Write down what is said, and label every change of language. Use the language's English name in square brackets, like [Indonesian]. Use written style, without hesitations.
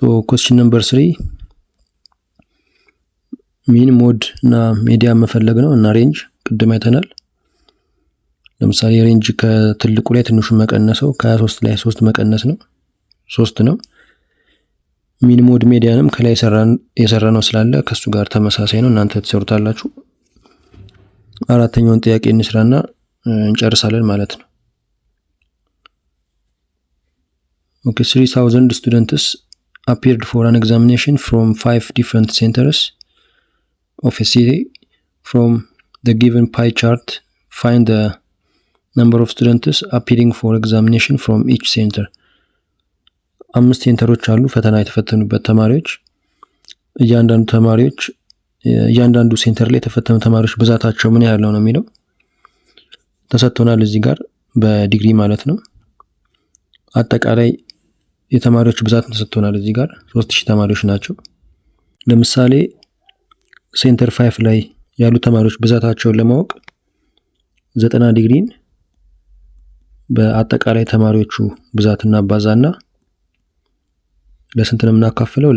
[Amharic] question number 3 ሚን ሞድ እና ሜዲያን መፈለግ ነው እና ሬንጅ ቅድም አይተናል። ለምሳሌ ሬንጅ ከትልቁ ላይ ትንሹ መቀነሰው ከ23 ላይ 3 መቀነስ ነው 3 ነው። ሚን ሞድ ሜዲያንም ከላይ የሰራነው ስላለ ከሱ ጋር ተመሳሳይ ነው። እናንተ ትሰሩታላችሁ። [English] አራተኛውን ጥያቄ እንስራና እንጨርሳለን ማለት ነው። 3000 students appeared for an examination from 5 different centers of a city. From the given pie chart, find the number of students appearing for examination from each center. [Amharic] 5 ሴንተሮች አሉ ፈተና የተፈተኑበት ተማሪዎች። እያንዳንዱ ሴንተር ላይ የተፈተኑ ተማሪዎች ብዛታቸው ምን ያህል ነው የሚለው ተሰጥቶናል። እዚህ ጋር በዲግሪ ማለት ነው። አጠቃላይ የተማሪዎች ብዛት ተሰጥቶናል። እዚህ ጋር 3000 ተማሪዎች ናቸው። ለምሳሌ ሴንተር 5 ላይ ያሉ ተማሪዎች ብዛታቸውን ለማወቅ 90 ዲግሪን በአጠቃላይ ተማሪዎቹ ብዛትና አባዛና ለስንት ነው የምናካፍለው?